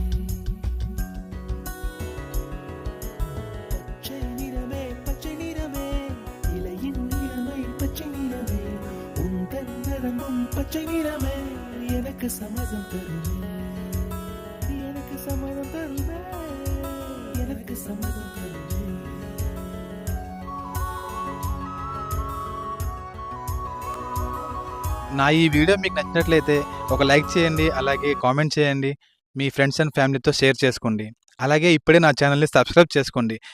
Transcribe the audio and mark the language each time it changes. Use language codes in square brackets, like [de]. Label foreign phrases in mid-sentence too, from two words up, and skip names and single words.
[ta] பச்சை நிறமே பச்சை நிறமே இலையின் நிறமை பச்சை நிறமே உந்தன் நரம்பும் பச்சை நிறமே எனக்கு சம்மதம் தருமே எனக்கு சம்மதம் தருமே எனக்கு சம்மதம் தருமே. [te] నా ఈ వీడియో మీకు నచ్చినట్లయితే ఒక లైక్ చేయండి. అలాగే కామెంట్ చేయండి. మీ [en] friends and family [te] షేర్ చేసుకోండి. అలాగే ఇప్పుడే నా ఛానల్‌ని సబ్స్క్రైబ్ చేసుకోండి.